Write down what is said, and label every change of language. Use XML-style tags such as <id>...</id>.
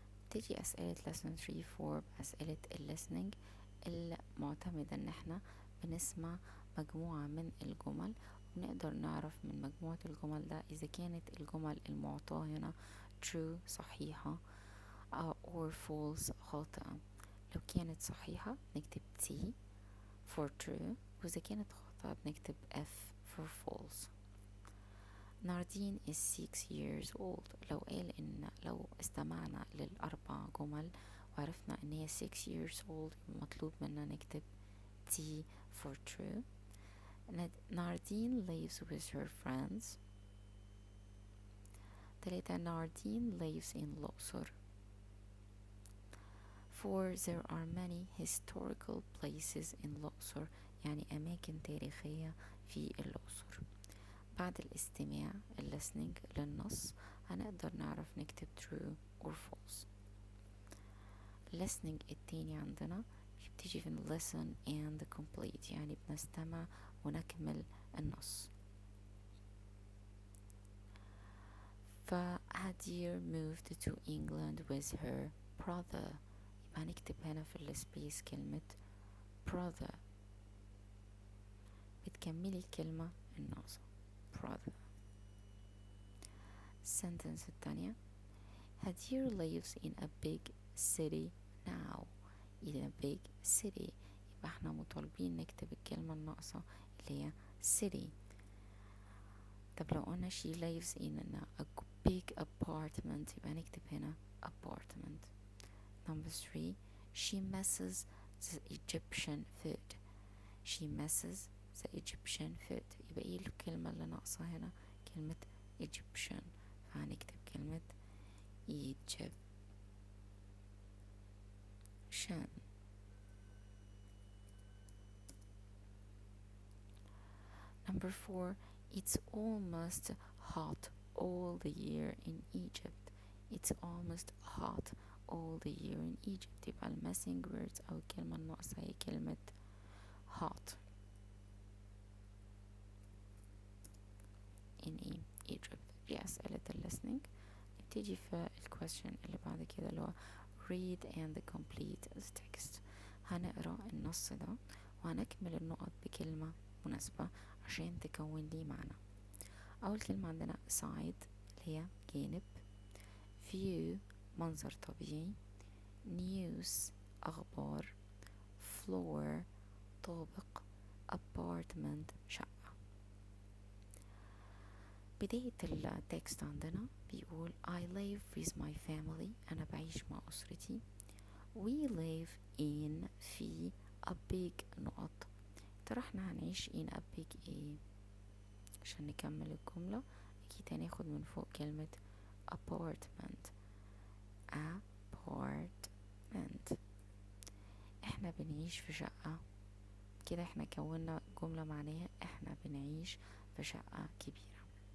<ar>تيجي أسئلة lesson 3 4 بأسئلة الليسننج المعتمدة ان احنا بنسمع مجموعة من الجمل ونقدر نعرف من مجموعة الجمل ده إذا كانت الجمل المعطاة هنا</ar> <en>true</en> <ar>صحيحة</ar> <en>or false</en> <ar>خاطئة. لو كانت صحيحة نكتب T for true، وإذا كانت خطأ بنكتب F for false.</ar> <en>ناردين is 6 years old.</en> <ar>لو استمعنا للأربع جمل وعرفنا إن هي</ar> <en>6 years old</en> <ar>مطلوب منا نكتب T for true.</ar> <en>ناردين lives with her friends. 3 ناردين lives in الأقصر.</en> <ar>4</ar> <en>there are many historical places in</en> <ar>الأقصر، يعني أماكن تاريخية في الأقصر. بعد الاستماع listening للنص هنقدر نعرف نكتب</ar> <en>true or false.</en> <ar>listening التاني عندنا بتيجي في</ar> <en>listen and complete،</en> <ar>يعني بنستمع ونكمل النص.</ar> <en>فهدير moved to England with her brother.</en> <ar>يبقى هنكتب هنا في السبيس كلمة brother، بتكملي الكلمة الناقصة brother.</ar> <en>sentence</en> <ar>التانية</ar> <en>هدير lives in a big city now. in a big city،</en> <ar>يبقى احنا مطالبين نكتب الكلمة الناقصة اللي هي city. طب لو قلنا</ar> <en>she lives in a big apartment</en> <ar>يبقى نكتب هنا</ar> <en>apartment. number 3 she misses the Egyptian food. she misses the Egyptian food،</en> <ar>يبقى ايه الكلمة اللي ناقصة هنا؟ كلمة Egyptian، فهنكتب كلمة Egyptian.</ar> <en>number 4 it's almost hot all the year in Egypt. it's almost hot all the year in Egypt،</en> <ar>يبقى</ar> <en>missing words</en> <ar>أو الكلمة الناقصة هي كلمة</ar> <en>hot in Egypt.</en> <ar>دي أسئلة listening. نبتدي في الquestion اللي بعد كده اللي هو</ar> <en>read and complete the text.</en> <ar>هنقرأ النص ده وهنكمل النقط بكلمة مناسبة عشان تكون لي معنى. أول كلمة عندنا side اللي هي جانب، view منظر طبيعي، news أخبار، floor طابق، apartment شقة. بداية التكست عندنا بيقول</ar> <en>I live with my family.</en> <ar>أنا بعيش مع أسرتي.</ar> <en>we live in في a big</en> <ar>نقط. ترى احنا هنعيش</ar> <en>in a big</en> <ar>ايه عشان نكمل الجملة؟ أكيد هناخد من فوق كلمة apartment.</ar> <en>apartment.</en> <ar>احنا بنعيش في شقة كده، احنا كونا جملة معناها احنا بنعيش في شقة كبيرة.</ar>